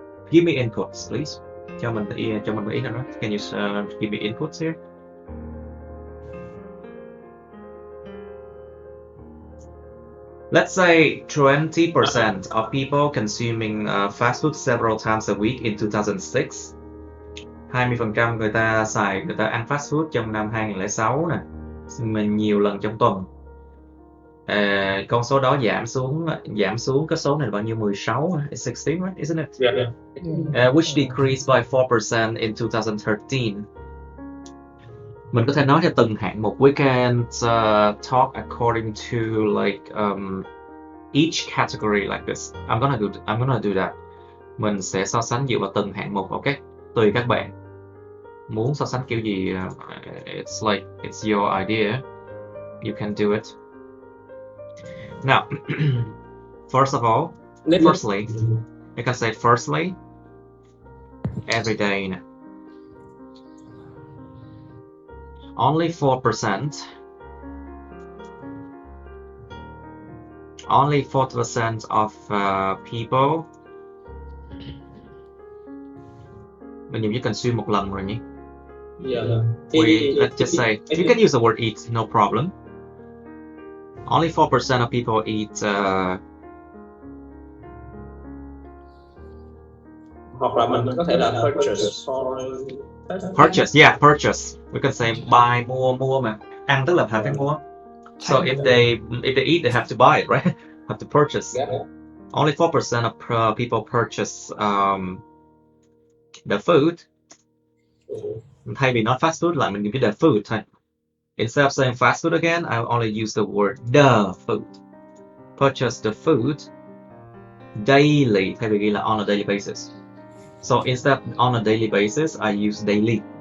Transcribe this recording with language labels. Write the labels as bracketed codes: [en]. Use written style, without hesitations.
[en] Give me inputs, please. [vi] Cho mình ý nào đó. [en] Can you give me inputs here? Let's say 20% of people consuming fast food several times a week in 2006. [vi] 20% người ta ăn fast food trong năm 2006 nè, mình nhiều lần trong tuần. Con số đó giảm xuống cái số này là bao nhiêu? [en] 16, 16, right? Isn't it? Yeah. Which decreased by 4% in 2013. [vi] Mình có thể nói theo từng hạng mục. [en] We can talk according to like each category like this. I'm gonna do that. [vi] Mình sẽ so sánh dựa vào từng hạng mục, ok? Tùy các bạn muốn so sánh kiểu gì. [en] It's like it's your idea. You can do it. Now, firstly, you can say firstly, every day. Only 4%. Only 4% of people. [vi] Mình dùng chỉ cần xuyên một lần rồi nhỉ? [en] Yeah. Let's just say you can use the word eat, no problem. Only 4% of people eat. [vi] Hoặc là mình có thể là [en] purchase for Purchase, yeah, purchase. We can say buy, [vi] mua mà. Ăn tức là phải mua. [en] So if they eat, they have to buy it, right? Have to purchase. Only 4% of people purchase the food. [vi] Thay vì nói fast food lại mình dùng [en] the food [vi] thôi. [en] Instead of saying fast food again, I only use the word the food. Purchase the food daily [vi] thay vì ghi là [en] on a daily basis. So instead of on a daily basis, I use daily.